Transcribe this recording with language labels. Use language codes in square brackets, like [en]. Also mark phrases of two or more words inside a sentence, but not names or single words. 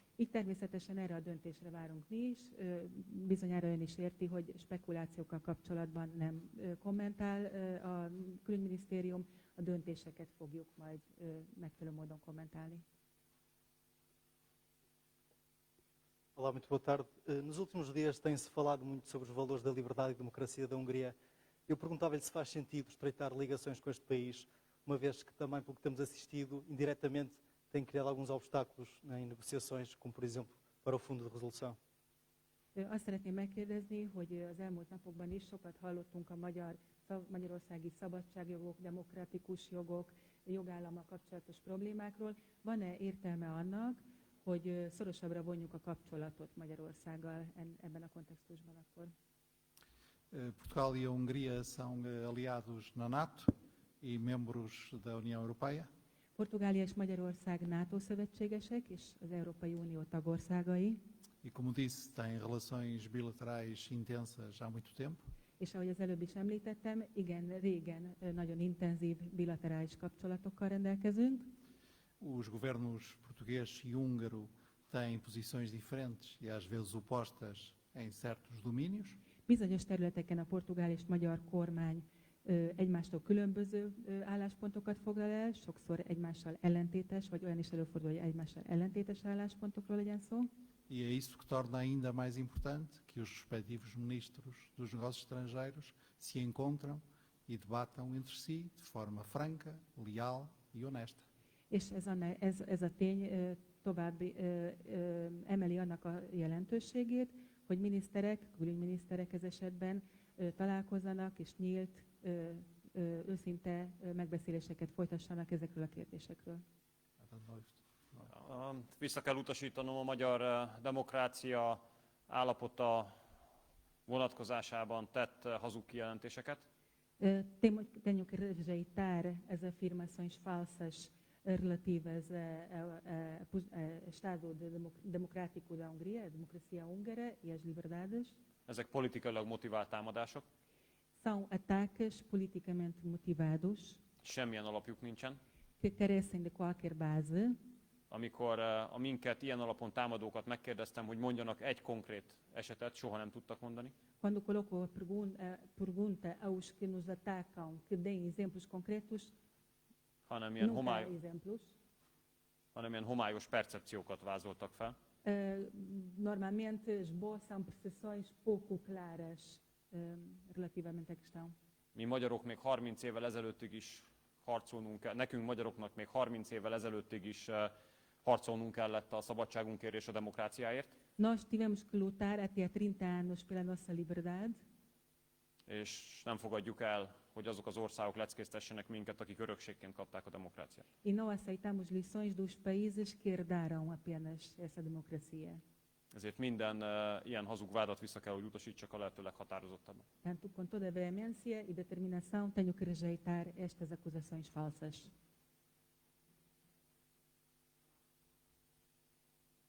[hu] Így természetesen erre a döntésre várunk mi is. Bizonyára ön is érti, hogy spekulációkkal kapcsolatban nem kommentál a külügyminisztérium, a döntéseket fogjuk majd megfelelő módon kommentálni. [pt] Olá, muito boa tarde. Nos últimos dias tem-se falado muito sobre os valores da liberdade e democracia da Hungria. Eu perguntava-lhe se faz sentido estreitar ligações com este país, uma vez que também, pelo que temos assistido, indiretamente tem criado alguns obstáculos em negociações, como por exemplo para o Fundo de Resolução. [hu] Azt szeretném megkérdezni, hogy az elmúlt napokban is sokat hallottunk a magyarországi szabadságjogok, demokratikus jogok, jogállammal kapcsolatos problémákról. Van-e értelme annak, hogy szorosabbra vonjuk a kapcsolatot Magyarországgal ebben a kontextusban akkor? [pt] Portugal e a Hungria são aliados na NATO e membros da União Europeia. [hu] Portugália és Magyarország NATO szövetségesek és az Európai Unió tagországai. [pt] E como disse, têm relações bilaterais intensas há muito tempo. [hu] És ahogy az előbb is említettem, igen, régen nagyon intenzív bilaterális kapcsolatokkal rendelkezünk. [pt] Os governos português e húngaro têm posições diferentes e às vezes opostas em certos domínios. [hu] Bizonyos területeken a portugál és magyar kormány egymástól különböző álláspontokat foglal el, sokszor egymással ellentétes, vagy olyan is előfordul, hogy egymással ellentétes álláspontokról legyen szó. [pt] E é isso que torna ainda mais importante que os respectivos ministros dos negócios estrangeiros se encontram e debatam entre si de forma franca, leal e honesta. [hu] És ez a tény tovább emeli annak a jelentőségét, hogy miniszterek, külügyminiszterek ez esetben találkozzanak és nyílt, őszinte megbeszéléseket folytassanak ezekről a kérdésekről. Vissza kell utasítanom a magyar demokrácia állapota vonatkozásában tett hazug kijelentéseket. [pt] Tenho que rejeitar as afirmações falsas relativas ao Estado Democrático da Hungria, a democracia húngara e as liberdades. [hu] Ezek politikailag motivált támadások. [pt] São ataques politicamente motivados. [hu] Semmilyen alapjuk nincsen. [pt] Que carecem de qualquer base. [hu] Amikor a minket ilyen alapon támadókat megkérdeztem, hogy mondjanak egy konkrét esetet, soha nem tudtak mondani. [pt] Quando coloco a pergunta aos que nos atacam que deem exemplos concretos, [hu] hanem ilyen homályos percepciókat vázoltak fel. [pt] Normalmente esboçam percepções pouco claras relativamente à questão. [hu] Mi magyarok még 30 évvel ezelőttig is harcolnunk kell, nekünk magyaroknak még 30 évvel ezelőttig is harcolnunk kellett a szabadságunkért és a demokráciáért. [pt] Nós tivemos que lutar até 30 anos pela nossa liberdade. [hu] És nem fogadjuk el, hogy azok az országok leckéztessenek minket, akik örökségként kapták a demokráciát. [pt] E não aceitamos lições dos países que herdaram apenas essa democracia. [hu] Ezért minden ilyen hazug vádat vissza kell, hogy utasítsak a lehető leghatározottabban. [pt] Portanto, com toda a veemência e determinação, tenho que rejeitar estas acusações falsas.